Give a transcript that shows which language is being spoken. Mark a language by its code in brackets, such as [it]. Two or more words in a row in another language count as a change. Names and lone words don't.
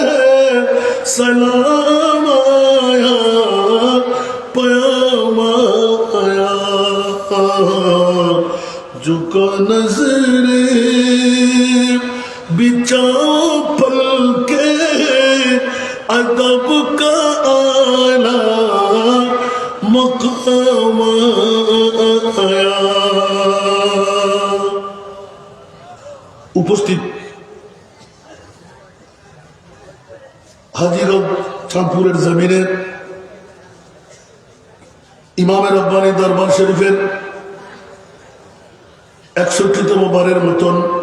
[ur] سلام آیا پیام آیا جھکا نظریں بچاؤ پل کے ادب کا آنا مقام آیا [bn] উপস্থিত হাজির চাঁদপুরের জমিনে ইমামে রব্বানী দরবার শরীফের 61তম বারের মতন